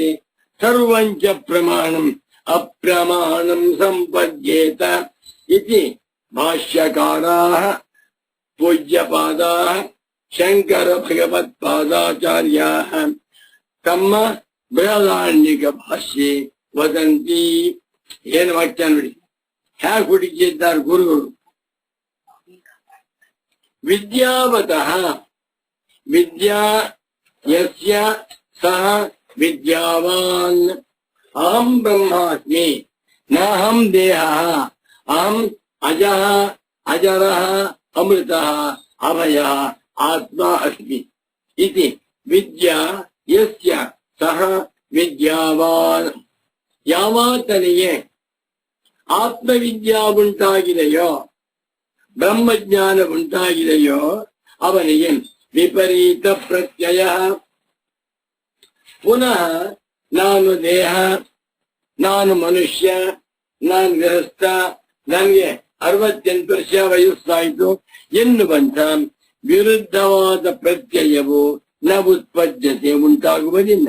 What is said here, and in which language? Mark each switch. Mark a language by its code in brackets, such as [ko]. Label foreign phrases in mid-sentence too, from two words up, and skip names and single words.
[sa] ಸರ್ವಂಚ ಪ್ರಮಾಣಂ ಅಪ್ರಮಾಣಂ ಸಂಪದ್ಯೇತ ಇತಿ ಭಾಷ್ಯಕಾರಾಃ ಪೂಜ್ಯಪಾದಾಃ ಶಂಕರ ಭಗವತ್ಪಾದಾಚಾರ್ಯಾಃ ತಮ್ಮ ಬೃಹದಾರಣ್ಯಕ ಭಾಷ್ಯೆ ವದಂತಿ. [kn] ಏನು ವಾಕ್ಯ ನೋಡಿ, ಹ್ಯಾಕ್ ಹುಡುಕಿದ್ದಾರೆ ಗುರುಗಳು. [sa] ವಿದ್ಯಾವತಃ ವಿದ್ಯಾ ಯಸ್ಯ ಸಹ ವಿದ್ಯಾವಾನ್ ಅಹಂ ಬ್ರಹ್ಮಾಸ್ಮಿ ನಾಹಂ ದೇಹಃ ಅಹಂ ಅಜಃ ಅಜರಃ ಅಮೃತಃ ಅಭಯಃ ಆತ್ಮ ಅಸ್ಮಿ ಇತಿ ವಿದ್ಯಾ ಯಸ್ಯ ಸಹ ವಿದ್ಯಾವಾನ್. [kn] ಯಾವಾತನಿಗೆ ಆತ್ಮವಿದ್ಯಾ ಉಂಟಾಗಿದೆಯೋ ಬ್ರಹ್ಮಜ್ಞಾನ ಉಂಟಾಗಿದೆಯೋ ಅವನಿಗೆ ವಿಪರೀತ ಪ್ರತ್ಯಯ. ಪುನಃ ನಾನು ದೇಹ, ನಾನು ಮನುಷ್ಯ, ನಾನು ಗೃಹಸ್ಥ, ನನಗೆ 68 ವರ್ಷ ವಯಸ್ಸಾಯಿತು ಎನ್ನುವಂತ ವಿರುದ್ಧವಾದ ಪ್ರತ್ಯಯವು [sa] ನ ಉತ್ಪದ್ಯತೆ [kn] ಉಂಟಾಗುವುದಿಲ್ಲ.